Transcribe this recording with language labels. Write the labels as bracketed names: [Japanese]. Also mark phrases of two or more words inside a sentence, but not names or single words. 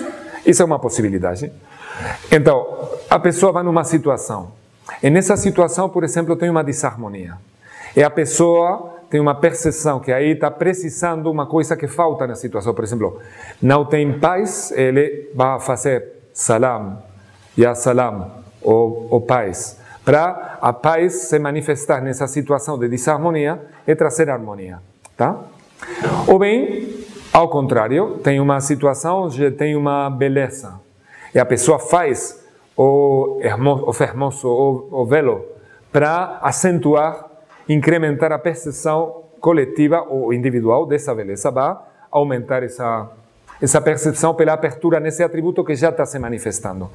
[Portuguese] Isso é uma possibilidade. Então, a pessoa vai numa situação, e nessa situação, por exemplo, tem uma desarmonia, e a pessoa tem uma percepção que aí está precisando uma coisa que falta na situação. Por exemplo, não tem paz, ele vai fazer salam, [Arabic] يا سلام, [Portuguese] ou paz, para a paz se manifestar nessa situação de desarmonia e trazer harmonia, tá? Ou bem, ao contrário, tem uma situação onde tem uma beleza, e a pessoa faz o fermoso, o velo, para acentuar, incrementar a percepção coletiva ou individual dessa beleza, vai aumentar essa percepção pela abertura nesse atributo que já está se manifestando.